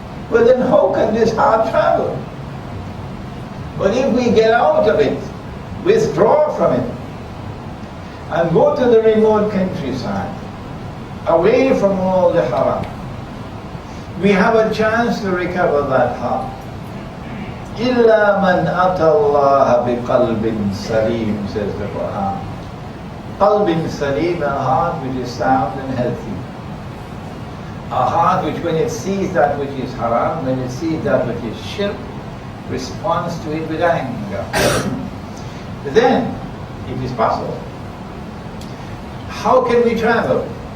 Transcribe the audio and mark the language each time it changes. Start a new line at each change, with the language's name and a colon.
English: Well then how can this heart travel? But if we get out of it, withdraw from it, and go to the remote countryside, away from all the haram, we have a chance to recover that heart.
Arabic: إِلَّا مَنْ أَتَى اللَّهَ بِقَلْبٍ سَلِيمٍ,
English: says the Quran. Qalbin salim, a heart which is sound and healthy. A heart which when it sees that which is haram, when it sees that which is shirk, responds to it with anger. Then it is possible. How can we travel?